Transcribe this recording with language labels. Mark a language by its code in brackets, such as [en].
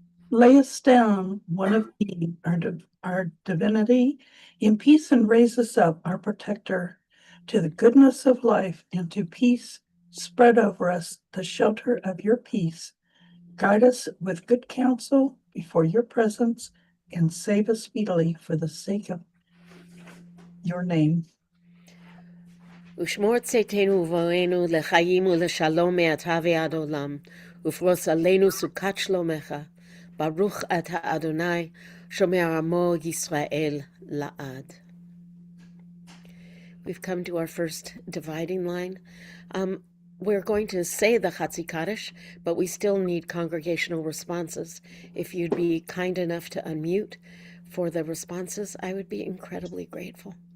[en] Lay us down, one of thee, our divinity, in peace, and raise us up, our protector, to the goodness of life and to peace. Spread over us the shelter of your peace. Guide us with good counsel before your presence, and save us speedily for the sake of your name. [he] ושמור צאתנו ובואנו לחיים ולשלום מעתה ועד עולם, ופרוס עלינו סוכת שלומך. ברוך אתה אדוני, שומר עמו ישראל לעד. [en] We've come to our first dividing line. We're going to say the Chatzi Kaddish, but we still need congregational responses. If you'd be kind enough to unmute for the responses, I would be incredibly grateful.